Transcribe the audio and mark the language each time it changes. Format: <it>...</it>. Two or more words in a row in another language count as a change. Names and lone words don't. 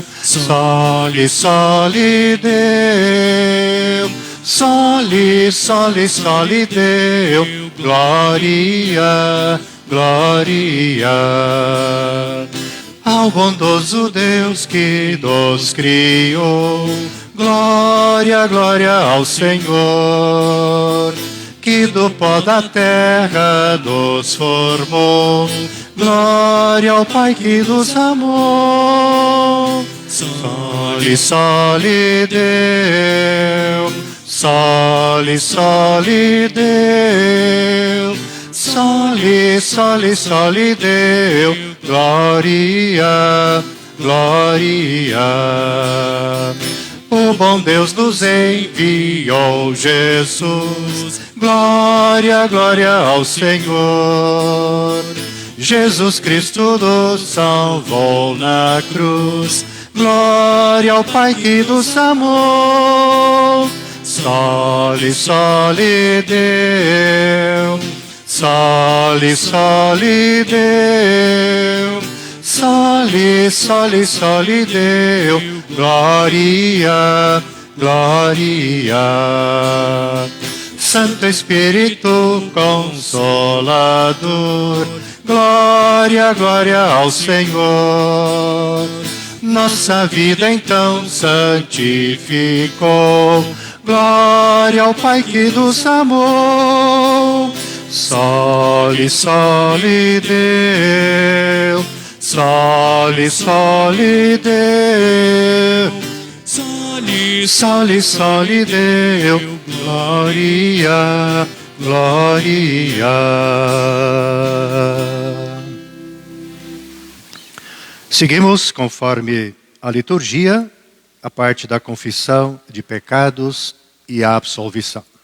<la>soli, soli Deo, soli, soli, soli Deo,</la> <pt>glória, glória ao bondoso Deus que nos criou, glória, glória ao Senhor, que do pó da terra nos formou, glória ao Pai que nos amou.</pt> <la>Soli, soli Deo, soli, soli Deo, soli, soli, soli Deo,</la> <pt>glória, glória. O bom Deus nos enviou Jesus, glória, glória ao Senhor. Jesus Cristo nos salvou na cruz, glória ao Pai que nos amou.</pt> <la>Soli, soli Deo, soli, soli Deo, soli, soli, soli Deo,</la> <pt>glória, glória. Santo Espírito Consolador, glória, glória ao Senhor. Nossa vida então santificou, glória ao Pai que nos amou.</pt> <la>Soli, soli Deo, soli, soli Deo, soli, soli, soli Deo,</la> <pt>glória, glória. Seguimos, conforme a liturgia, a parte da confissão de pecados e a absolvição.</pt>